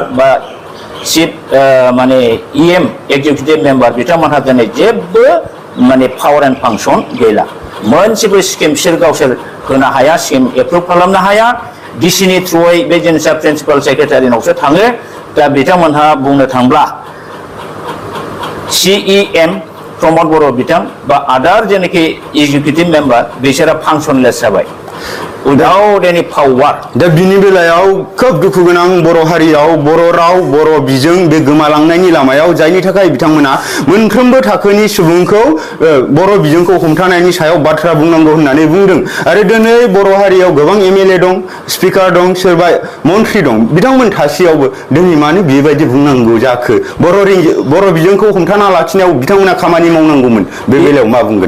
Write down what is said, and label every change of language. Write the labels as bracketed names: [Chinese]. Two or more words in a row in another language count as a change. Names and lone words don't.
[Bodo] बा चिफ माने EM [English] executive member [Bodo] बिथांमोनहा दिनै जेबो माने [English] power and function [Bodo] गैला मोनसेबो स्किम बिसोर गावसोर होनो हाया स्किम एप्रुभ खालामनो हाया DCनि थ्रुयै बे जिनिसा [English] principal secretary [Bodo] थाङो दा बिथांमोनहा बुंनो थांब्ला CEM प्रमद बर' बिथां बा आदार जेनाखि [English] executive member [Bodo] बिसोरा फांसनलेस जाबाय [English] without any power [Bodo] दा बिनि बेलायाव खोब दुखु गोनां बर' हारियाव बर' राव बर' बिजों बे गोमालांनायनि लामायाव जायनि थाखाय बिथांमोना मोनफ्रोमबो थाखोनि सुबुंखौ बर' बिजोंखौ हमथानायनि सायाव बाथ्रा बुंनांगौ होननानै बुंदों आरो दिनै बर' हारियाव गोबां MLA दं स्पिकार दं सोरबा मन्थ्रि दं बिथांमोन थासेयावबो दिनै मानो बेबायदि बुंनांगौ जाखो बर' बिजोंखौ हमथाना लाखिनायाव बिथांमोना खामानि मावनांगौमोन बे बेलायाव मा बुंगोन